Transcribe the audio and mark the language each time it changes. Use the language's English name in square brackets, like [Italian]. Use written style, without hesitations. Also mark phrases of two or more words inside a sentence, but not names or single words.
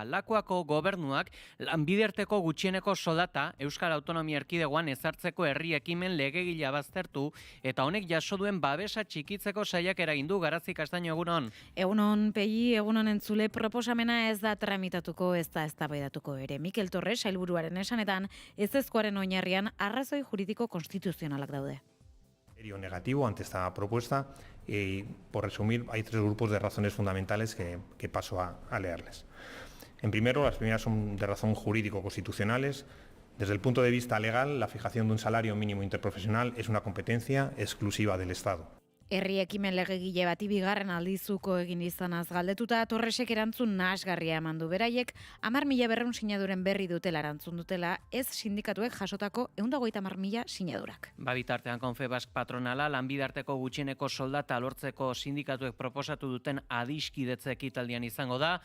[Basque] Lakuako gobernuak lanbiderteko gutxieneko soldata Euskal Autonomia Erkidegoan ezartzeko herri ekimen legegila baztertu eta honek jaso duen babesa txikitzeko saiakera egin du. Garazi Castaño, egunon. Egunon, Pegi, egunon entzule, proposamena ez da tramitatuko, ez da eztabaidatuko ere. Mikel Torres, sailburuaren esanetan, ezezkoaren oinarrian arrazoi juridiko konstituzionalak daude. [Spanish] Negativo ante esta propuesta y, por resumir, hay 3 grupos de razones fundamentales que paso a leerles. En primero, las primeras son de razón jurídico-constitucionales. Desde el punto de vista legal, la fijación de un salario mínimo interprofesional es una competencia exclusiva del Estado. [Basque] Herri ekimen legegile bati bigarren aldizuko egin izanaz galdetuta, Torresek erantzun nahasgarria eman du. Beraiek 10.200 sinaduren berri dutela erantzun dutela, ez sindikatuek jasotako 150.000 sinadurak. Bitartean Confebask patronala lanbidarteko gutxieneko soldata lortzeko sindikatuek proposatu duten adiskidetze ekitaldian izango da.